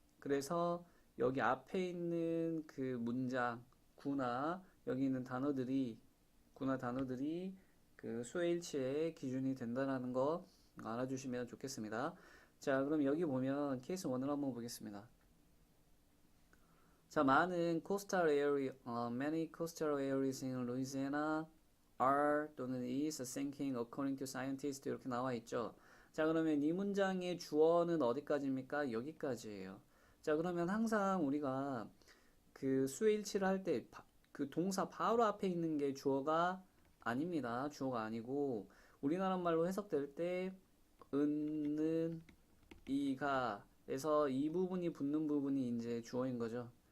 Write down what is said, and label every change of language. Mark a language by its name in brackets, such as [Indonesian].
[Korean] 그래서 여기 앞에 있는 그 문장 구나 여기 있는 단어들이 구나 단어들이 그 수의 일치의 기준이 된다는 거 알아주시면 좋겠습니다. 자, 그럼 여기 보면 케이스 1을 한번 보겠습니다. 자, 많은 [English] coastal area, many coastal areas in Louisiana are [Korean] 또는 [English] is sinking according to scientists [Korean] 이렇게 나와 있죠. 자, 그러면 이 문장의 주어는 어디까지입니까? 여기까지예요. 자, 그러면 항상 우리가 그 수의 일치를 할 때 그 동사 바로 앞에 있는 게 주어가 아닙니다. 주어가 아니고 우리나라 말로 해석될 때 은는 이가에서 이 부분이 붙는 부분이 이제 주어인 거죠.